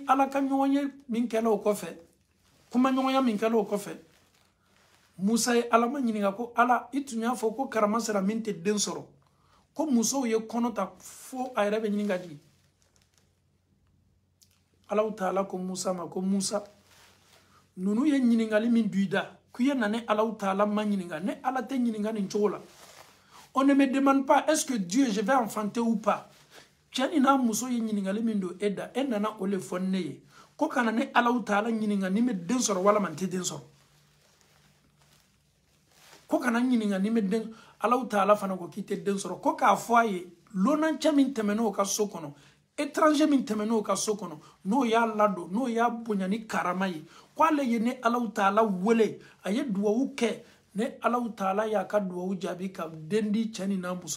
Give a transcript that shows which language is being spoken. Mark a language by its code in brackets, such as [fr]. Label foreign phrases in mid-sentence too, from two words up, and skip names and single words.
[bm] ala ka ɲɔgɔn ye min kɛla o kɔfɛ kuma ɲɔgɔnya min kɛla o kɔfɛ musa ye ala ma ɲininka ko ala i tun y'a fɔ ko karama sera min tɛ den sɔrɔ ko musow ye kɔnɔ ta fo a yɛrɛ bɛ ɲini ka jigin alaw taala ko musa ma ko musa nunu ye ɲiningali min duida kuye nane [ar] الله تعالى [bm] ma ɲininga ne Allah te ɲininga nin cogo la. [fr] On ne me demande pas est-ce que Dieu je vais enfanter ou pas. [bm] Tiani na muso ye ɲiningali min do eda e nana o le fɔ ne ye ko kana ne [ar] الله تعالى [bm] ɲininga ni me den sɔrɔ wala man te den sɔrɔ. Ko kana ɲininga ni me den [ar] الله تعالى [bm] fana ko k'i te den sɔrɔ ko k'a fɔ a ye lonancɛ min tɛmɛn'o ka so kɔnɔ étranger min tɛmɛn'o ka so kɔnɔ n'o y'a ladon n'o y'a bonya ni karama ye ko ale ye ne [ar] الله تعالى [bm] wele a ye duwawu kɛ ne [ar] الله تعالى [bm] y'a ka duwawu jaabi ka den di cɛ ni n'a muso